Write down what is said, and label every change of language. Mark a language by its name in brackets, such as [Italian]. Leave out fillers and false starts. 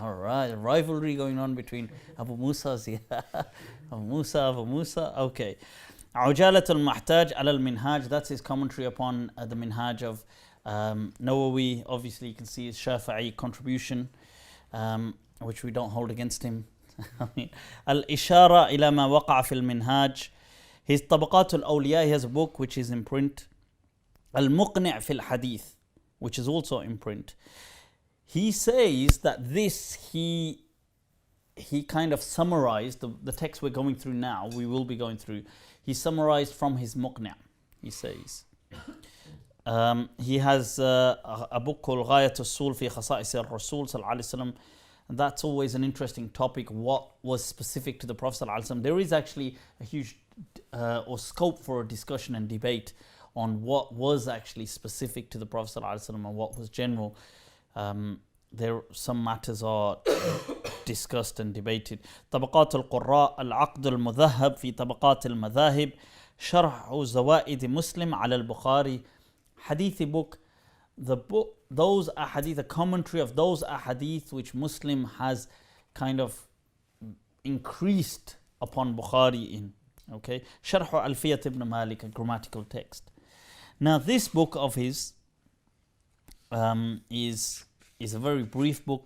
[English] All right, a rivalry going on between Abu Musas. Yeah. Abu Musa. Okay. [Arabic] عجالة المحتاج على المنهاج, [English] that's his commentary upon the Minhaj of Nawawi. Obviously you can see his Shafi'i contribution, which we don't hold against him. [Arabic] الإشارة إلى ما وقع في المنهاج. [English] His طبقات الأولياء, he has a book which is in print. al-Muqni' في الحديث, which is also in print. He says that this, he kind of summarized the text we're going through now, we will be going through. He summarized from his Muqni', he says. He has a book called Ghayat al-Sul fi Khasa'is al-Rasul sallallahu alayhi wa sallam. And that's always an interesting topic, what was specific to the Prophet sallallahu alayhi wa sallam. There is actually a huge or scope for a discussion and debate on what was actually specific to the Prophet sallallahu alayhi wa sallam and what was general. There some matters are discussed and debated. [Arabic] طبقات القراء العقد المذهب في طبقات المذاهب شرح زوائد مسلم على البخاري. [English] Hadithi book, those ahadith, the commentary of those ahadith which Muslim has kind of increased upon Bukhari in. Okay, Sharh Alfiyat ibn Malik, a grammatical text. Now this book of his is a very brief book.